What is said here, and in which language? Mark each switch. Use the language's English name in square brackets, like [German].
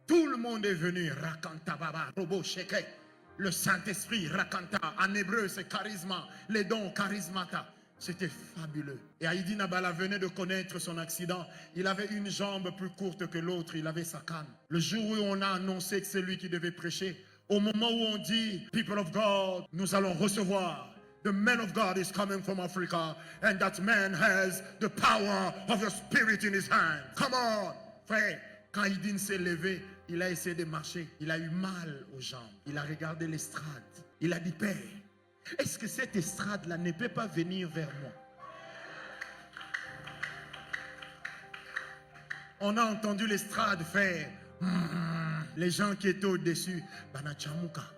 [French] Tout le monde est venu, Rakanta Baba, Robo Sheke. Le Saint-Esprit, Rakanta, en hébreu, c'est charisma, les dons, charismata. C'était fabuleux. Et Haïdi Nabala venait de connaître son accident. Il avait une jambe plus courte que l'autre. Il avait sa canne. Le jour où on a annoncé que c'est lui qui devait prêcher, au moment où on dit, [English] people of God, [French] nous allons recevoir. [English] The man of God is coming from Africa. And that man has the power of the Spirit in his hand. Come on, [French] frère. Quand Haïdi s'est levé, il a essayé de marcher. Il a eu mal aux jambes. Il a regardé l'estrade. Il a dit, Père, est-ce que cette estrade-là ne peut pas venir vers moi? On a entendu l'estrade faire les gens qui étaient au-dessus. Banachamuka.